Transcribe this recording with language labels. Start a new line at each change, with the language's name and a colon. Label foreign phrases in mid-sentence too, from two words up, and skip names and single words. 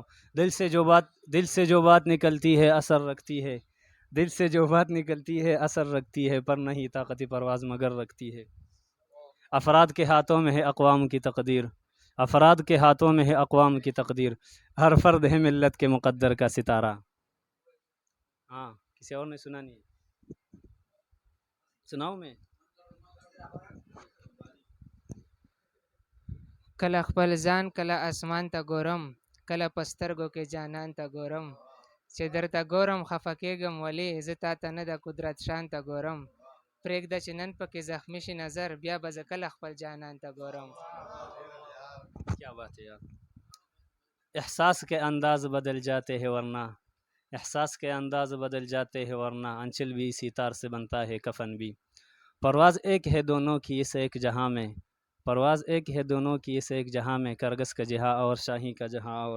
Urdu: دل سے جو بات نکلتی ہے اثر رکھتی ہے، دل سے جو بات نکلتی ہے اثر رکھتی ہے، پر نہیں طاقت پرواز مگر رکھتی ہے. افراد کے ہاتھوں میں ہے اقوام کی تقدیر، افراد کے ہاتھوں میں ہے اقوام کی تقدیر، ہر فرد ہے ملت کے مقدر کا ستارہ. ہاں کسی اور نے سنا نہیں؟ سناؤ میں.
Pashto: کله خپل ځان کله اسمان ته ګورم، کله په سترګو کې جانان ته ګورم، چې درته ګورم خفه کېږم ولې زه تا ته نه د قدرت شان ته ګورم، پرېږده چې نن پکې زخمي شي نظر بیا به زه کله خپل جانان ته ګورم.
Urdu: کیا بات ہے یار. احساس کے انداز بدل جاتے ہیں ورنہ، احساس کے انداز بدل جاتے ہیں ورنہ، انچل بھی اسی تار سے بنتا ہے کفن بھی. پرواز ایک ہے دونوں کی اس ایک جہاں میں، پرواز ایک ہے دونوں کی اس ایک جہاں میں، کرگس کا جہاں اور شاہی کا جہاں اور.